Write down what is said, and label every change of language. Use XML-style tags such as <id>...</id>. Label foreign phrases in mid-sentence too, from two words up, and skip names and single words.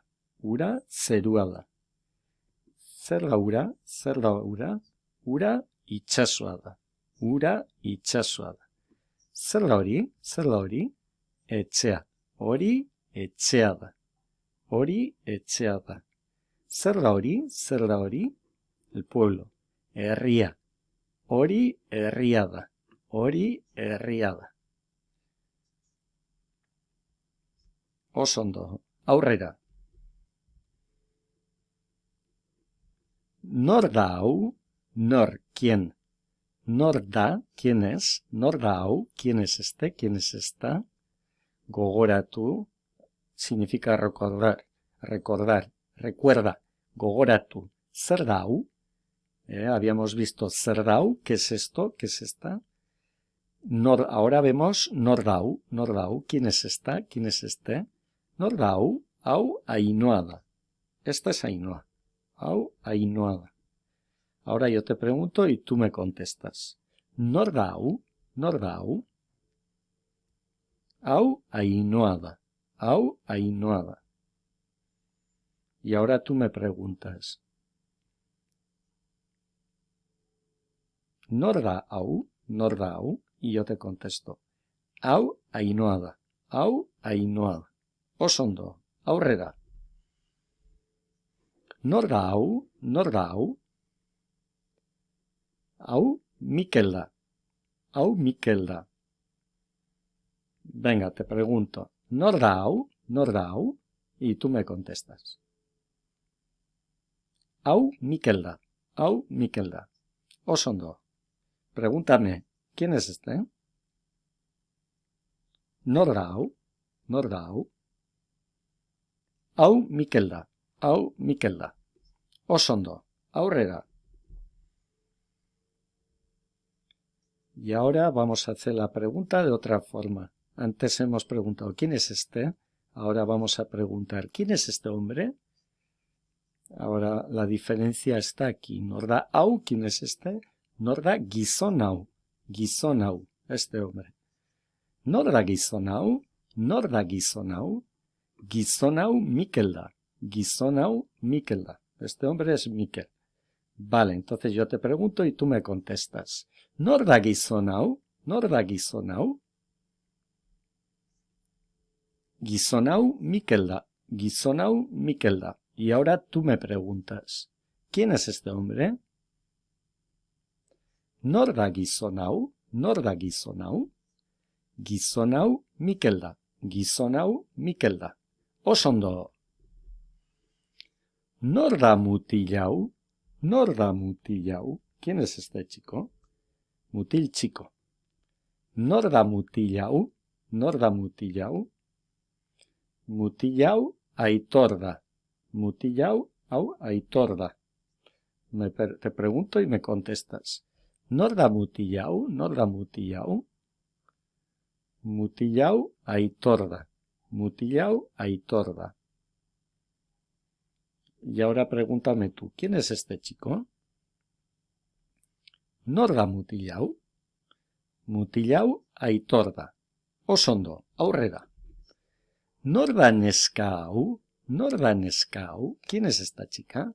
<eu>Ura zerua da. Zer da ura? Zer da ura? Ura itxasoa da. Ura itxasoa da. Zer da hori? Zer da hori? Etxea. Hori etxea da. Hori etxea da. Zer da hori? Zer da hori?</eu> <es>El pueblo.</es> <eu>Herria. Hori herria da. Hori herria da. Oso ondo. Aurrera. Nor da hau? Nor, ¿quién? Nor da,</eu> <es>¿quién es?</es> <eu>Nor da hau,</eu> <es>¿quién es este? ¿Quién es esta? Gogoratu significa recordar, recordar, recuerda,</es> <eu>gogoratu. Zer da hau?</eu> <es>Habíamos visto</es> <eu>zer da hau,</eu> <es>¿qué es esto? ¿Qué es esta? Ahora vemos</es> <eu>nor da hau,</eu> <es>¿quién es esta? ¿Quién es este?</es> <eu>Nor da hau, hau Ainhoa da.</eu> <es>Esta es Ainhoa.</es> <eu>Hau Ainhoa da.</eu> <es>Ahora yo te pregunto y tú me contestas.</es> <eu>Nor da hau? Nor da hau? Hau Ainhoa da. Hau Ainhoa da.</eu> <es>Y ahora tú me preguntas.</es> <eu>Nor da hau? Nor da hau?</eu> <es>Y yo te contesto.</es> <eu>Hau Ainhoa da. Hau Ainhoa da. Oso ondo. Aurrera. Nor da hau? Nor da hau? Hau Mikel da. Hau Mikel da.</eu> <es>Venga, te pregunto.</es> <eu>Nor da hau? Nor da hau?</eu> <es>Y tú me contestas.</es> <eu>Hau Mikel da. Hau Mikel da. Oso ondo.</eu> <es>Pregúntame, ¿quién es este?</es> <eu>Nor da hau? Nor da hau? Hau Mikel da. Hau Mikel da. Oso ondo. Aurrera.</eu> <es>Y ahora vamos a hacer la pregunta de otra forma. Antes hemos preguntado ¿quién es este? Ahora vamos a preguntar ¿quién es este hombre? Ahora la diferencia está aquí.</es> <eu>Norda hau,</eu> <es>¿quién es este?</es> <eu>Norda gizon hau,</eu> <es>este hombre.</es> <eu>Norda gizon hau, gizon hau Mikel da. Gizon hau Mikel da.</eu> <es>Este hombre es Mikel. Vale, entonces yo te pregunto y tú me contestas.</es> <eu>Norda gizon hau, gizon hau Mikel da. Gizon hau Mikel da.</eu> <es>Y ahora tú me preguntas, ¿quién es este hombre?</es> <eu>Norda gizon hau, gizon hau Mikel da. Gizon hau Mikel da. Osondo. Norda mutil hau,</eu> <es>¿quién es este chico?</es> <eu>Mutil chico. Norda mutil hau, mutil hau Aitor da. Mutil hau Aitor da.</eu> <es>Te pregunto y me contestas.</es> <eu>Norda mutil hau, mutil hau Aitor da. Mutil hau Aitor da.</eu> <es>Y ahora pregúntame tú, ¿quién es este chico?</es> <eu>Norda mutil hau, Aitor da. Osondo, aurrera. Norda neska hau,</eu> <es>¿quién es esta chica?</es>